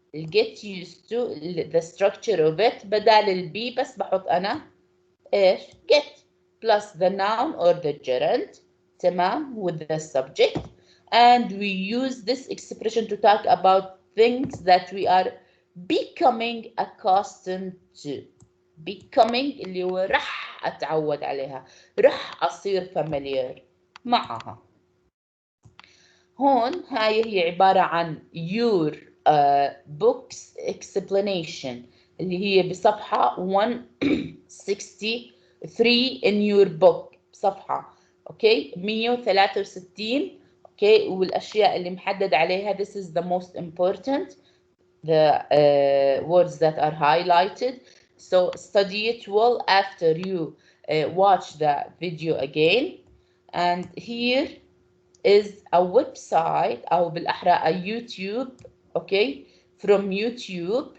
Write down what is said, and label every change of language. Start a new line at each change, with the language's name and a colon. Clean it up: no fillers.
English: get used to the structure of it
Arabic: بدال البي بس بحط أنا
English: get plus the noun or the gerund.
Arabic: تمام
English: with the subject. And we use this expression to talk about things that we are becoming accustomed to.
Arabic: becoming اللي هو رح أتعود عليها، رح أصير familiar معها. هون هاي هي عبارة عن
English: your books explanation
Arabic: اللي هي بصفحة 163
English: in your book.
Arabic: صفحة اوكي 163 اوكي. والاشياء اللي محدد عليها
English: this is the most important, the words that are highlighted. So study it well after you watch the video again. And here is a website
Arabic: أو بالأحرى
English: a YouTube okay from YouTube.